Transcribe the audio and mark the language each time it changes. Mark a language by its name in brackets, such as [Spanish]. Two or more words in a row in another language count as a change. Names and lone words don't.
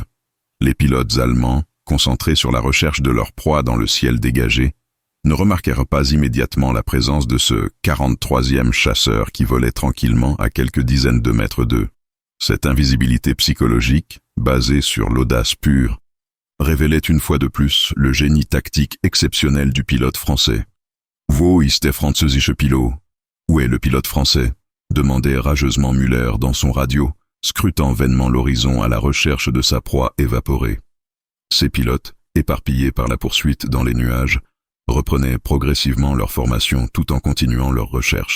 [French] Les pilotes allemands, concentrés sur la recherche de leur proie dans le ciel dégagé, ne remarquèrent pas immédiatement la présence de ce 43e chasseur qui volait tranquillement à quelques dizaines de mètres d'eux. Cette invisibilité psychologique, basée sur l'audace pure, révélait une fois de plus le génie tactique exceptionnel du pilote français. [German] « Wo ist der französische Pilot » ? [French] Où est le pilote français ? Demandait rageusement Müller dans son radio, scrutant vainement l'horizon à la recherche de sa proie évaporée. Ces pilotes, éparpillés par la poursuite dans les nuages, reprenaient progressivement leur formation tout en continuant leur recherche.